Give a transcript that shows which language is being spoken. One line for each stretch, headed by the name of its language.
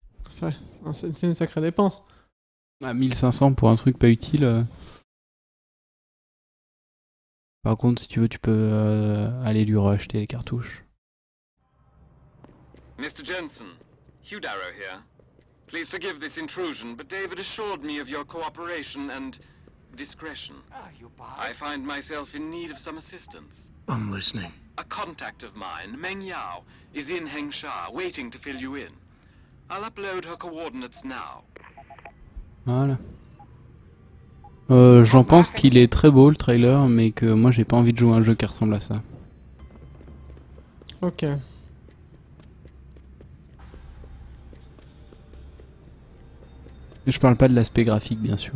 French: C'est vrai, c'est une sacrée dépense. Ah, 1500 pour un truc pas utile. Par contre, si tu veux, tu peux aller lui racheter les cartouches.
English: Mr. Jensen, Hugh Darrow here. Please forgive this intrusion, but David assured me of your cooperation and discretion. I find myself in need of some assistance. I'm listening. A contact of mine, Meng Yao, is in Hengsha, waiting to fill you in. I'll upload her coordinates now.
French: Voilà. J'en pense qu'il est très beau le trailer, mais que moi j'ai pas envie de jouer à un jeu qui ressemble à ça. Ok. Et je parle pas de l'aspect graphique, bien sûr.